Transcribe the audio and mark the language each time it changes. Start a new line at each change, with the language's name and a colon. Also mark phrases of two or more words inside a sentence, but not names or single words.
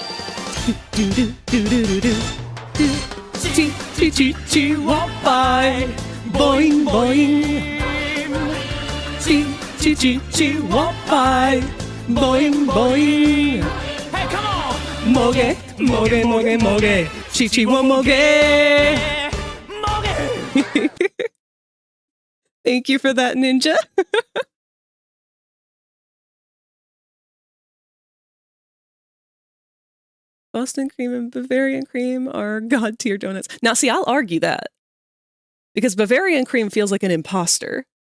English: Boing boing. Boing boing. Hey, come on! Moge, moge, moge, moge. Chi wo moge. Moge. Thank you for that, Ninja. Boston cream and Bavarian cream are god tier donuts. Now, see, I'll argue that. Because Bavarian cream feels like an imposter.